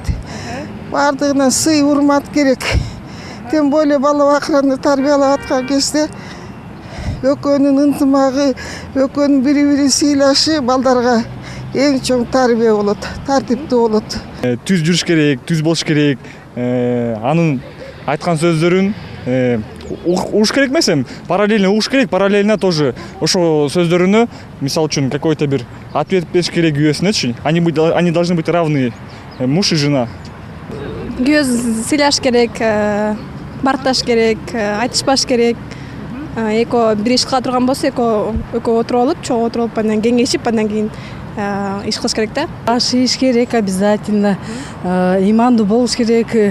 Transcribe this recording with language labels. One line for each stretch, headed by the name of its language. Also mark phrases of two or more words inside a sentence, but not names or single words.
Kyrgyz: Бардыгына сый, урмат керек.
Russian: Тем более
Kyrgyz: бала бакыраны тарбиялап аткан кезде экөөнүн ынтымагы, экөөнүн бири-бирин сыйлашы балдарга эң чоң тарбия болот, тартиптүү болот. Түз жүрүш керек, түз болуш керек. Анын айткан сөздөрүн угуш керек эмес, параллельно угуш керек,
Russian: параллельно тоже
Kyrgyz: ошо сөздөрүнө, мисалы үчүн, какой-то бир ответ бериш керек күйөөсүнөчү.
Russian: Они должны быть равны, муж и жена.
Kyrgyz: Күйөөсүн сыйлаш керек, барташ керек, айтышпаш керек. Эко бир иш кыла турган болсо, экөө отуруп алып, чогуу отуруп алып, анан кеңешип, анан кийин иш кылыш керек да. Аш иш керек обязательно. Имандуу болуш керек.